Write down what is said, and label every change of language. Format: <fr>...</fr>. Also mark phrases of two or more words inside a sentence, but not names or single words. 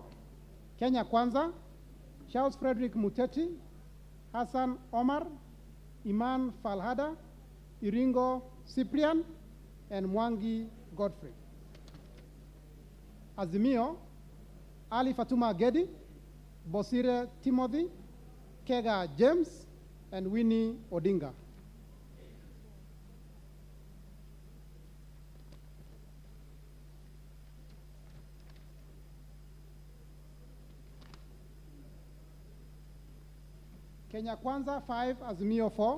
<en>Kenya Kwanza, Charles Frederick Muteti, Hassan Omar, Iman Falhada, Iringo Cyprian, and Mwangi Godfrey. Azimio, Ali Fatuma Gedi, Bosire Timothy, Kega James, and Winnie Odinga. Kenya Kwanza 5, Azimio 4.</en>